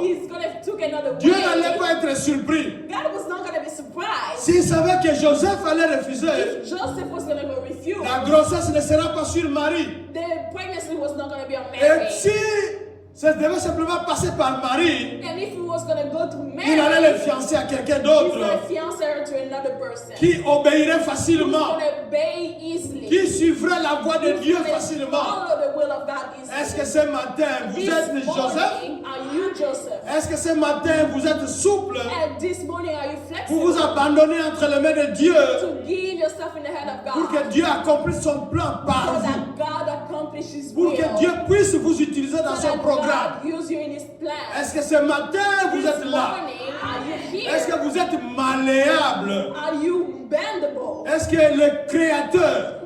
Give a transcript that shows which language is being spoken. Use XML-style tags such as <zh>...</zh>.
<en>He's going to take another</en> <fr>Dieu n'allait</fr> <en>way.</en> <fr>pas être surpris.</fr> <en>God was not going to be surprised.</en> <fr>S'il savait que Joseph allait refuser,</fr> <en>If Joseph was going to go refuse,</en> <fr>la grossesse ne sera pas sur Marie.</fr> <en>the pregnancy was not going to be on</en> <fr>Et</fr> <en>Mary.</en> <fr>si ça devait simplement passer par Marie,</fr> <en>And if he was going to go to</en> <fr>il allait le</fr> <en>Mary,</en> <fr>fiancer à quelqu'un</fr> <en>he's going</en> <fr>d'autre</fr> <en>to fiance her to another person.</en> <fr>qui obéirait</fr> <en>He's</en> <fr>facilement,</fr> <en>going to obey easily.</en> <fr>qui suivrait la voie de</fr> <en>He's</en> <fr>Dieu</fr> <en>going to</en> <fr>facilement.</fr> <en>follow the will of God easily.</en> <fr>Est-ce que ce matin vous</fr> <en>This</en> <fr>êtes Joseph?</fr> <en>morning, are you Joseph?</en> <fr>Est-ce que ce matin vous êtes souple</fr> <en>And this morning, are you</en> <fr>pour vous</fr> <en>flexible</en> <fr>abandonner entre les mains de Dieu</fr> <en>to give yourself in the hand of</en> <fr>pour</fr> <en>God</en> <fr>que Dieu accomplisse son plan par</fr> <en>so</en> <fr>vous,</fr> <en>that God accomplishes</en> <fr>pour</fr> <en>will,</en> <fr>que Dieu puisse vous utiliser dans</fr> <en>so</en> <fr>son</fr> <en>that</en> <fr>programme?</fr> <en>God use you in His plan?</en> <fr>Est-ce que ce matin vous</fr> <en>This</en> <fr>êtes là?</fr> <en>morning, are you here?</en> <fr>Est-ce que vous êtes malléable?</fr> <en>Are you bendable?</en> <fr>Est-ce que le Créateur,</fr>